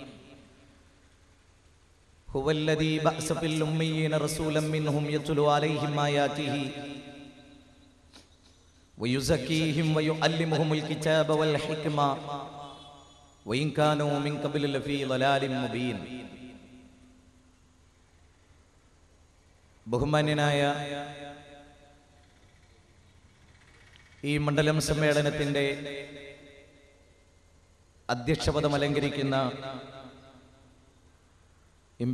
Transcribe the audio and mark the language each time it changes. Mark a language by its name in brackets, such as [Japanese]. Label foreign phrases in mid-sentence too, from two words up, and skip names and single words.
[Arabic] هو الذي بعث في الأميين رسولا منهم يتلو عليهم آياته ويزكيهم ويعلمهم الكتاب والحكمة وإن كانوا من قبل لفي ضلال مبين. [Malayalam] ബഹുമാന്യനായ ഈ മണ്ഡലം സമ്മേളനത്തിൻ്റെ അധ്യക്ഷപദം അലങ്കരിക്കുന്ന എം.പി.